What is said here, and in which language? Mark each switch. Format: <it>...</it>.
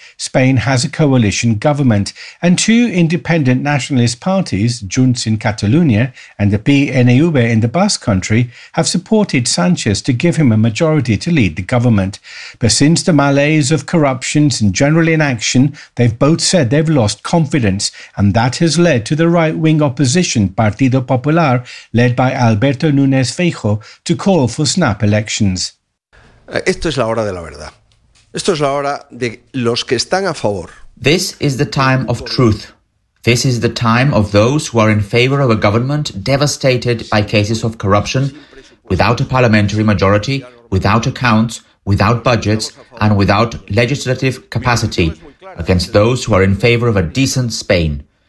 <en>Spain has a coalition government, and two independent nationalist parties, Junts in Catalunya and the PNV in the Basque Country, have supported Sánchez to give him a majority to lead the government. But since the malaise of corruption and general inaction, they've both said they've lost confidence, and that has led to the right-wing opposition Partido Popular, led by Alberto Núñez Feijóo, to call for snap elections.</en> <es>Esto es la hora de la verdad. Esto es la hora de los que están a favor.</es> <en>This is the time of truth. This is the time of those who are in favor of a government devastated by cases of corruption, without a parliamentary majority, without accounts, without budgets, and without legislative capacity, against those who are in favor of a decent Spain.</en>